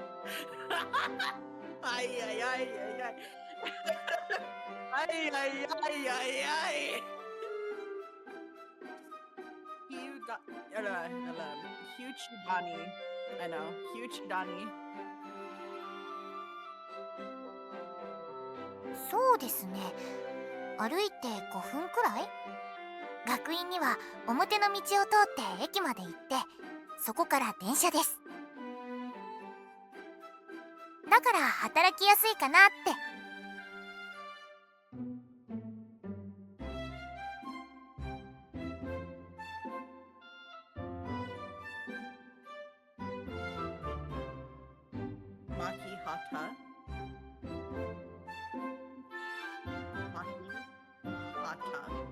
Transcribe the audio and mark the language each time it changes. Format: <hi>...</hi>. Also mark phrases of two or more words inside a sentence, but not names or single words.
<en>Ay, ay, ay, ay, ay. Ay, ay, ay, ay, ay. Huchidani. I know. Huchidani.</en> <ja>そうですね。歩いて5分くらい。学院には表の道を通って駅まで行って、そこから電車です。だから働きやすいかなって。 Maki hata. Maki hata.</ja>